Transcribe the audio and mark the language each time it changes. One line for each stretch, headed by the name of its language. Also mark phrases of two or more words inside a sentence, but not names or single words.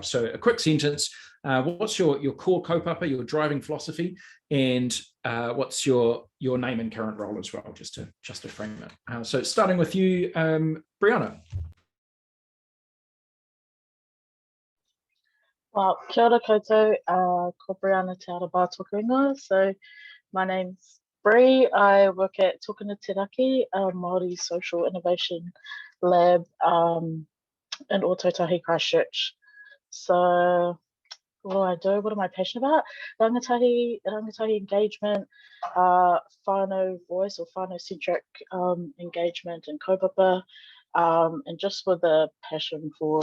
English: So a quick sentence, what's your core kaupapa, your driving philosophy, and what's your name and current role as well, just to frame it. So starting with you, Briana. Well,
Māori: kia ora koutou, ko Briana Te Haara-Barr tōku ingoa.
English: So my name's Bri. I work at Tōkina Te Raki, a Māori Social Innovation Lab in Ōtautahi, Christchurch. So what do I do? What am I passionate about? Rangatahi engagement, whānau voice or whānau-centric engagement and kaupapa, and just with a passion for